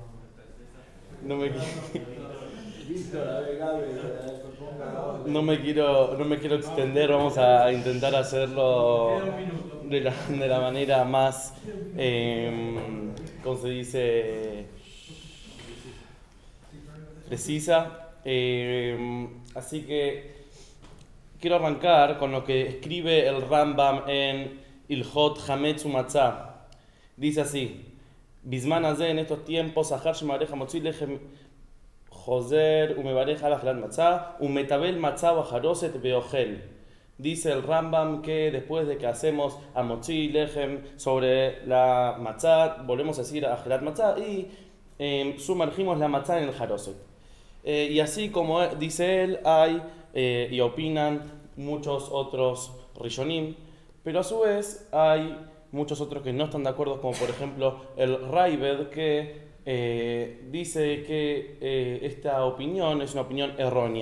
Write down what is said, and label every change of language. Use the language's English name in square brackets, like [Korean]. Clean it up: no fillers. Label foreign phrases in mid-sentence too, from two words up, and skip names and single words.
[Spanish] no me quiero extender, vamos a intentar hacerlo de la manera más, ¿cómo se dice?, precisa. Así que quiero arrancar con lo que escribe el Rambam en Ilhot Hametz Umatzah. Dice así: [Hebrew] בזמן הזה, [Spanish] en estos tiempos, [Hebrew] אחר שמברך מוציא לחם חוזר ומברך על אכילת מצה ומטבל מצה בחרוסת ואוכל. [Spanish] Dice el Rambam que después de que hacemos a [Hebrew] מוציא לחם [Spanish] sobre la Matzah, volvemos a decir a [Hebrew] אכילת מצה [Spanish] y sumergimos la Matzah en el Jaroset. Y así como dice él, hay y opinan muchos otros Rishonim, pero a su vez hay muchos otros que no están de acuerdo, como por ejemplo el Raibed, que dice que esta opinión es una opinión errónea.